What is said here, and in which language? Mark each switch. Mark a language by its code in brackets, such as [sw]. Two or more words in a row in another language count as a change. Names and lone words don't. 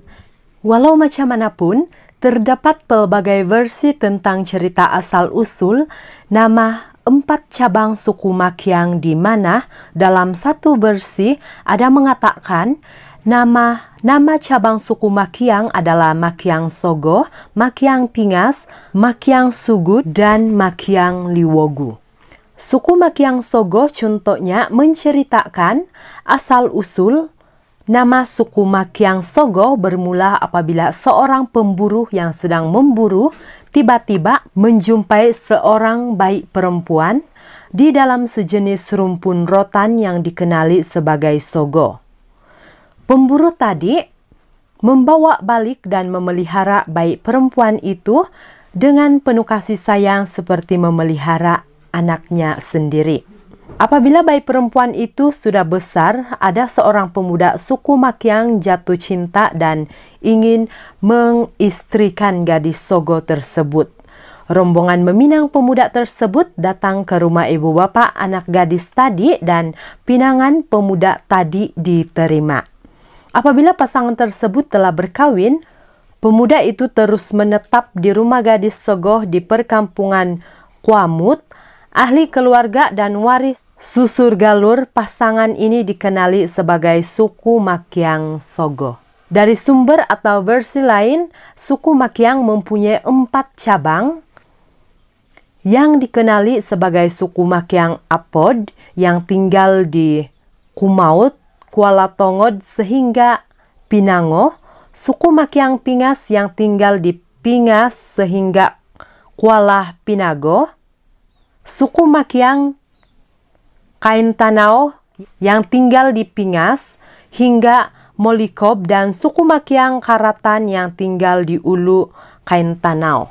[ms] Walau macam manapun, terdapat pelbagai versi tentang cerita asal-usul nama 4 cabang suku Makiang, di mana dalam satu versi ada mengatakan nama cabang suku Makiang adalah Makiang Sogo, Makiang Pingas, Makiang Sugut, dan Makiang Liwogu. Suku Makiang Sogo contohnya menceritakan asal-usul nama suku Makiang Sogo bermula apabila seorang pemburu yang sedang memburu tiba-tiba menjumpai seorang bayi perempuan di dalam sejenis rumpun rotan yang dikenali sebagai sogo. Pemburu tadi membawa balik dan memelihara bayi perempuan itu dengan penuh kasih sayang seperti memelihara anaknya sendiri. Apabila bayi perempuan itu sudah besar, ada seorang pemuda suku Makiang jatuh cinta dan ingin mengistrikan gadis Sogo tersebut. Rombongan meminang pemuda tersebut datang ke rumah ibu bapak anak gadis tadi dan pinangan pemuda tadi diterima. Apabila pasangan tersebut telah berkawin, pemuda itu terus menetap di rumah gadis Sogo di perkampungan Kuamut. Ahli keluarga dan waris susur galur pasangan ini dikenali sebagai suku Makiang Sogo. Dari sumber atau versi lain, suku Makiang mempunyai 4 cabang yang dikenali sebagai suku Makiang Apod yang tinggal di Kumaut, Kuala Tongod sehingga Pinango, suku Makiang Pingas yang tinggal di Pingas sehingga Kuala Pinago, suku Makiang Kain Tanau yang tinggal di Pingas hingga Molikob, dan suku Makiang Karatan yang tinggal di Ulu Kain Tanau.